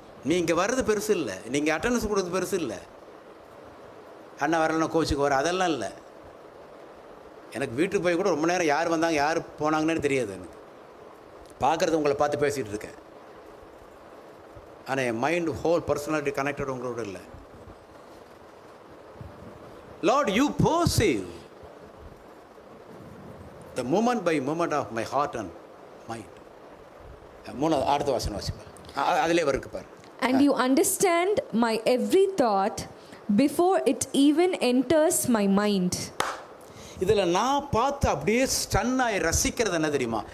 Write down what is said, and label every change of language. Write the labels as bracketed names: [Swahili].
[Tamil] நீங்கள் வர்றது பெருசு இல்லை, நீங்கள் அட்டண்டன்ஸ் கொடுக்குறது பெருசு இல்லை. அண்ணா வரலன்னா கோச்சுக்கு வர, அதெல்லாம் இல்லை. எனக்கு வீட்டுக்கு போய் கூட ரொம்ப நேரம் யார் வந்தாங்க யார் போனாங்கன்னு தெரியாது. எனக்கு பார்க்குறது உங்களை பார்த்து பேசிகிட்டு இருக்கேன், ஆனால் என் மைண்ட் [English] whole personality connected [Tamil] உங்களோட இல்லை. [English] Lord, you perceive the moment by moment of my heart and mind. [Tamil] அடுத்த வாசனை வாசிப்பா, அதிலே வருது பாரு. [English] And you understand my every thought before it even enters my mind. [Tamil] இதில் நான் பார்த்து அப்படியே ஸ்டன் ஆகி ரசிக்கிறது என்ன தெரியுமா?